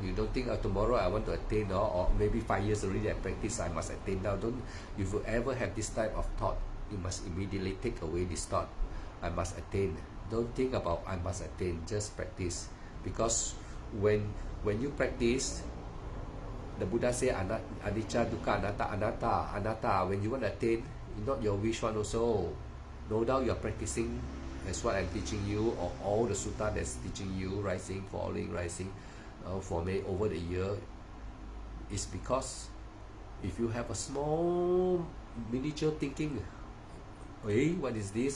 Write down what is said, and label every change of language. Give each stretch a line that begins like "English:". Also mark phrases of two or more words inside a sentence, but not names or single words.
English: You don't think tomorrow I want to attain, or maybe 5 years already I practice, I must attain now. If you ever have this type of thought, you must immediately take away this thought. I must attain. Don't think about I must attain, just practice. Because when you practice, the Buddha say
Pali: anicca, dukkha, anatta.
English: When you want to attain, not your wish one also. No doubt you are practicing as what I'm teaching you, or all the sutta that's teaching you, rising, falling, rising, for me over the year, is because if you have a small miniature thinking, what is this?